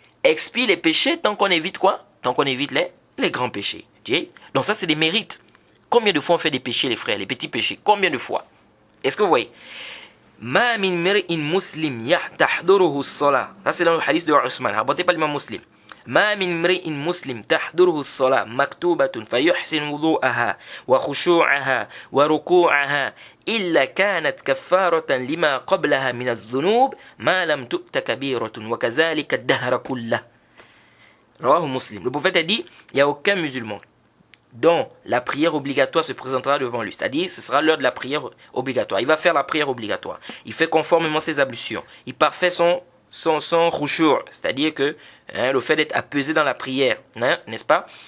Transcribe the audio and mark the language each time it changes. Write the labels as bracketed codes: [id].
[fr] expie les péchés tant qu'on évite quoi? Tant qu'on évite les grands péchés. Donc ça, c'est des mérites. Combien de fois on fait des péchés, les frères, les petits péchés? Combien de fois? Est-ce que vous voyez? [ar] Ma min mir'in muslim tahduruhu as-salah. [fr] Ça, c'est dans le hadith de Ousmane, rapporté par l'imam Muslim. [ar] ما من امرئ مسلم تحضره الصلاة مكتوبة فيحسن وضوءها وخشوعها وركوعها إلا كانت كفارة لما قبلها من الذنوب ما لم تؤت كبيرة وكذلك الدهر كله. [fr] رواه Muslim. Le prophète a dit, il n'y a aucun musulman dont la prière obligatoire se présentera devant lui. C'est-à-dire, ce sera l'heure de la prière obligatoire. Il va faire la prière obligatoire. Il fait conformément ses ablutions. Il parfait son khushu', c'est-à-dire que le fait d'être apaisé dans la prière, n'est-ce pas?